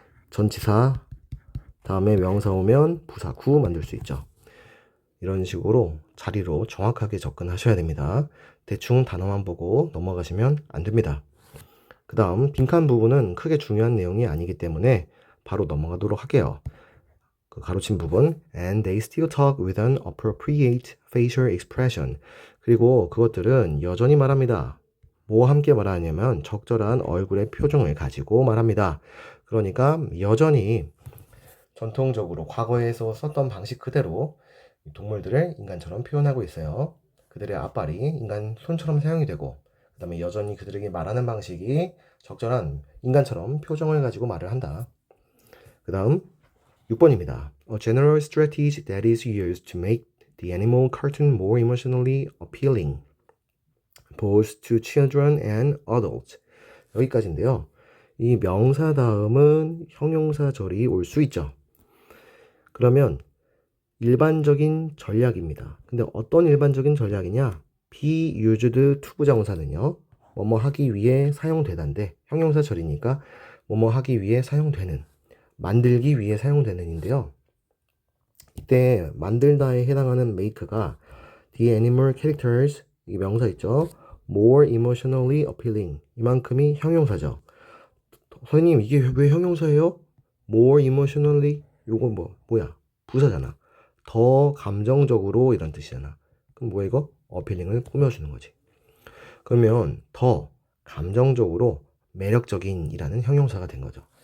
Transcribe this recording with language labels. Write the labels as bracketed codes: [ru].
[ko] 전치사 다음에 명사 오면 부사 구 만들 수 있죠. 이런 식으로 자리로 정확하게 접근하셔야 됩니다. 대충 단어만 보고 넘어가시면 안 됩니다. 그 다음 빈칸 부분은 크게 중요한 내용이 아니기 때문에 바로 넘어가도록 할게요. 그 가로친 부분 [en] and they still talk with an appropriate facial expression. [ko] 그리고 그것들은 여전히 말합니다. 뭐와 함께 말하냐면 적절한 얼굴의 표정을 가지고 말합니다. 그러니까 여전히 전통적으로 과거에서 썼던 방식 그대로 동물들을 인간처럼 표현하고 있어요. 그들의 앞발이 인간 손처럼 사용이 되고 그 다음에 여전히 그들에게 말하는 방식이 적절한 인간처럼 표정을 가지고 말을 한다. 그 다음 6번입니다. [en] A general strategy that is used to make the animal cartoon more emotionally appealing, both to children and adults. [ko] 여기까지인데요. 이 명사 다음은 형용사절이 올 수 있죠. 그러면 일반적인 전략입니다. 근데 어떤 일반적인 전략이냐? be used to 부정사는요. 뭐뭐 하기 위해 사용되다인데 형용사절이니까 뭐뭐 하기 위해 사용되는 만들기 위해 사용되는인데요. 이때 만들다에 해당하는 make가 [en] the animal characters [ko] 이 명사 있죠. [en] more emotionally appealing [ko] 이만큼이 형용사죠. 선생님 이게 왜 형용사예요? [en] more emotionally [ko] 요거 뭐야? 부사잖아. 더 감정적으로 이런 뜻이잖아. 그럼 뭐야 이거? appealing을 꾸며주는 거지. 그러면 더 감정적으로 매력적인 이라는 형용사가 된 거죠.